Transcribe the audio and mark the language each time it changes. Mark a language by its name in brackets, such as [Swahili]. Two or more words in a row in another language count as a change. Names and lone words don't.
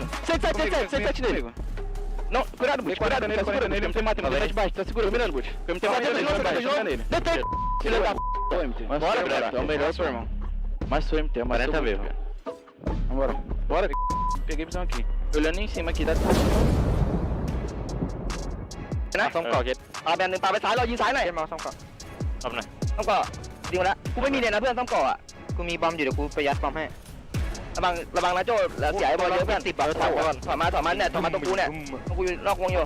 [Portuguese] 7 nele. Não, cuidado, Boot. Cuidado nele, não tem mata, não tem baixo. Tá seguro, mirando, Boot. Não tem mata nele. Detém. Filha da p***. MT. Bora, galera. É o melhor, seu irmão. Mais sou MT, mais 40 vezes. Vambora. Bora. Peguei visão aqui. Olhando em cima aqui, dá. [Thai] ซ่อมเกาะเก็ต เอาแบนหนึ่งปาไปซ้ายเรายิงซ้ายหน่อยมาซ่อมเกาะ ซ่อมหน่อย ซ่อมเกาะยิงมาแล้วกูไม่มีเนี่ยนะเพื่อนซ่อมเกาะอ่ะกูมีบอมอยู่เดี๋ยวกูไปยัดบอมให้ระวังนะโจ้แล้วเสียไอ้บอลเยอะเพื่อนติดบอลถอยก่อนถอยมาเนี่ยถอยมาตรงกูเนี่ยตรงกูอยู่นอกวงอยู่